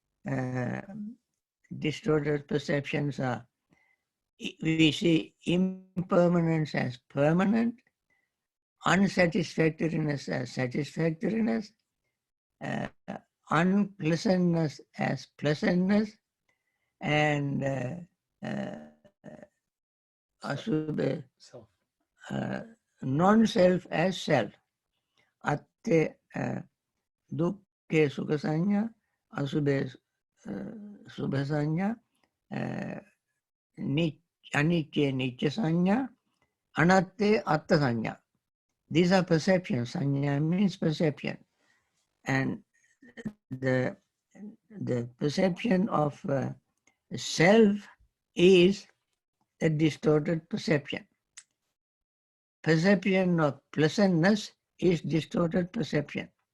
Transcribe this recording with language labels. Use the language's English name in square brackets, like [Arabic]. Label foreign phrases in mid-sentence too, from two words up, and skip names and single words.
[English] Distorted perceptions are, we see impermanence as permanent, unsatisfactoriness as satisfactoriness, unpleasantness as pleasantness, and non-self as self. [Pali] Atte dukkhe sukha sanya, asubhe subha sanya, anicce nicca sanya, anatte atta sanya. [English] These are perceptions. Sanya means perception. And the perception of self is a distorted perception. Perception of pleasantness is distorted perception.